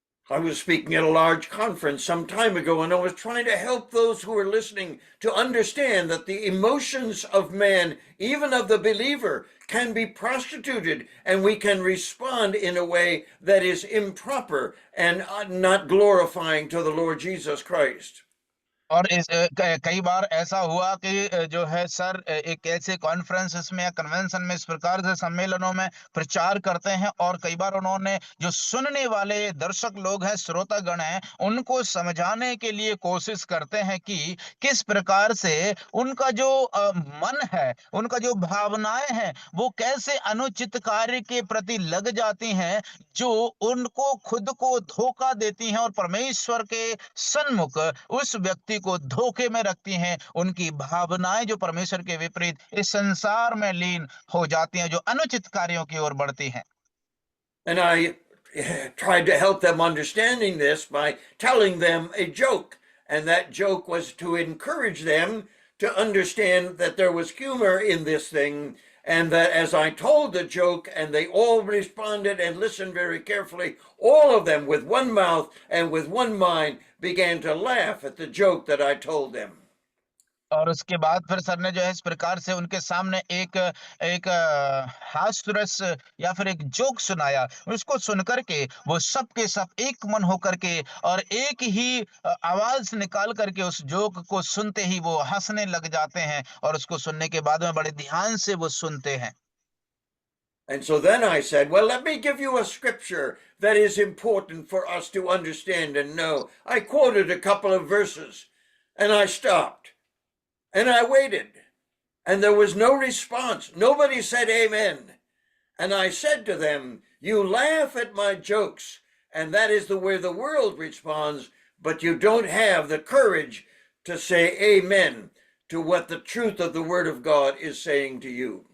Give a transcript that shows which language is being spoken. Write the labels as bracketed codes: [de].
[en] I was speaking at a large conference some time ago, and I was trying to help those who were listening to understand that the emotions of man, even of the believer, can be prostituted, and we can respond in a way that is improper and not glorifying to the Lord Jesus Christ. [hi] और कई बार ऐसा हुआ कि जो है sir एक ऐसे conferences में या कन्वेंशन में इस प्रकार से सम्मेलनों में प्रचार करते हैं, और कई बार उन्होंने जो सुनने वाले दर्शक लोग हैं, श्रोतागण हैं, उनको समझाने के लिए कोशिश करते हैं कि किस प्रकार से उनका जो मन है, उनका जो भावनाएं हैं, वो कैसे अनुचित कार्य के प्रति लग जाती हैं, जो उनको खुद को धोखा देती हैं और परमेश्वर के सन्मुख उस व्यक्ति को धोखे में रखती हैं। उनकी भावनाएं जो परमेश्वर के विपरीत इस संसार में लीन हो जाती हैं, जो अनुचित कार्यों की ओर बढ़ती हैं। [en] And I tried to help them understanding this by telling them a joke. And that joke was to encourage them to understand that there was humor in this thing. And that as I told the joke and they all responded and listened very carefully, all of them with one mouth and with one mind began to laugh at the joke that I told them. [hi] और उसके बाद फिर sir ने जो है इस प्रकार से उनके सामने एक एक हास्यरस या फिर एक जोक सुनाया। उसको सुनकर के वो सब के सब एक मन होकर के और एक ही आवाज निकाल करके उस जोक को सुनते ही वो हंसने लग जाते हैं, और उसको सुनने के बाद में बड़े ध्यान से वो सुनते हैं। [en] And so then I said, well, let me give you a scripture that is important for us to understand and know. I quoted a couple of verses and I stopped and I waited and there was no response. Nobody said amen. And I said to them, you laugh at my jokes and that is the way the world responds, but you don't have the courage to say amen to what the truth of the word of God is saying to you.